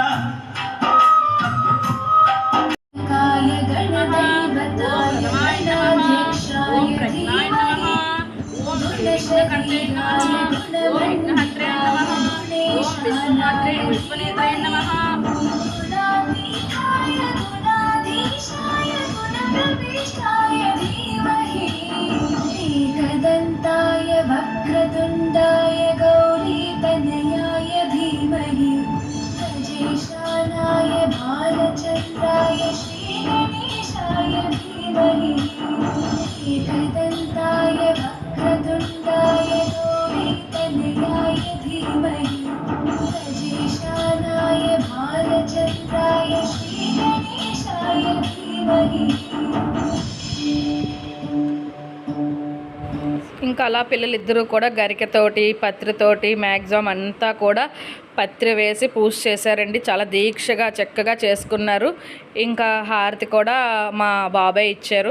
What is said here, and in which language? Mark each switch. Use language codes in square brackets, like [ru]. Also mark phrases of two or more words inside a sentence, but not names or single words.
[sa] కాయ గణదేవతాయ గణాధ్యక్షాయ ధీమహి గుణశరీరాయ గుణవంతాయ గణేశాయ గుణాతీతాయ గుణాధీశాయ గుణప్రవిష్టాయ ధీమహి एकदन्ताय वक्रतुण्डाय गौरीतनयाय धीमहि गजेशानाय भालचन्द्राय श्रीगणेशाय धीमहि एकदन्ताय वक्रतुण्डाय गौरीतनयाय धीमहि गजेशानाय भालचन्द्राय श्रीगणेशाय धीमहि. [te] ఇంకా అలా పిల్లలిద్దరూ కూడా గరికతోటి పత్రితోటి మ్యాక్సిమం అంతా కూడా పత్రి వేసి పూజ చేశారండి. చాలా దీక్షగా చక్కగా చేసుకున్నారు. ఇంకా హారతి కూడా మా బాబాయ్ ఇచ్చారు.